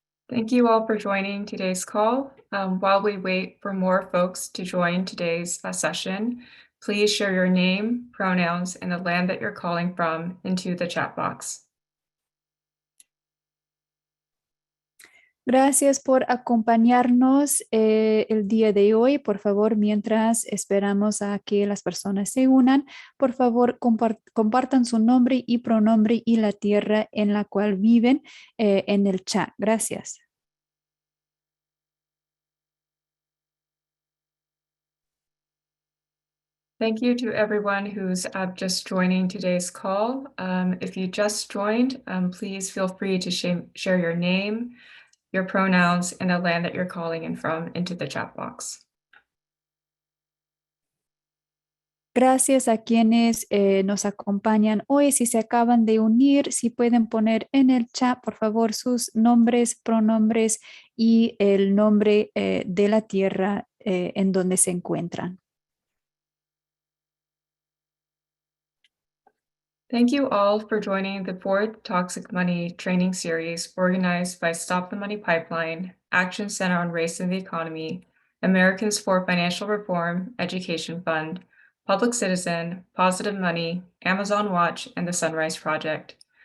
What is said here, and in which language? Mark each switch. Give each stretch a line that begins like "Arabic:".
English: Thank you all for joining today's call. While we wait for more folks to join today's session, please share your name, pronouns, and the land that you're calling from into the chat box.
Spanish: Gracias por acompañarnos el día de hoy. Por favor, mientras esperamos a que las personas se unan, por favor, compartan su nombre y pronombre y la tierra en la cual viven en el chat. Gracias.
English: Thank you to everyone who's just joining today's call. If you just joined, please feel free to share your name, your pronouns, and the land that you're calling in from into the chat box.
Spanish: Gracias a quienes nos acompañan hoy. Si se acaban de unir, si pueden poner en el chat, por favor, sus nombres, pronombres y el nombre de la tierra en donde se encuentran.
English: Thank you all for joining the fourth Toxic Money training series organized by Stop the Money Pipeline, Action Center on Race and the Economy, Americans for Financial Reform Education Fund, Public Citizen, Positive Money, Amazon Watch, and the Sunrise Project.